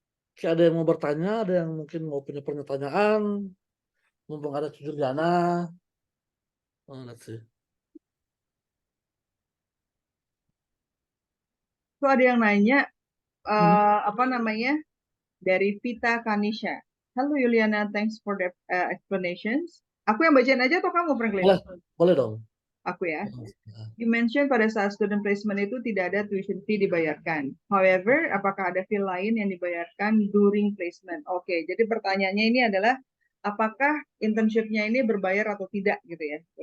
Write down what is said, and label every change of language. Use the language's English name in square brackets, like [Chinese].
[Indonesian] Oke, ada yang mau bertanya, ada yang mungkin mau punya pertanyaan, mumpung ada Juliana. [English] Oh, let's see. [Indonesian] So ada yang nanya apa namanya dari Vita Kanisha. [English] Halo Yuliana, thanks for the explanations. [Indonesian] Aku yang bacain aja atau kamu Franklin? Boleh, boleh dong. Aku ya. [English] You mentioned [Indonesian] pada saat [English] student placement [Indonesian] itu tidak ada tuition fee dibayarkan. [English] However, [Indonesian] apakah ada fee lain yang dibayarkan [English] during placement? [Indonesian] Oke, jadi pertanyaannya ini adalah apakah internship-nya ini berbayar atau tidak gitu ya?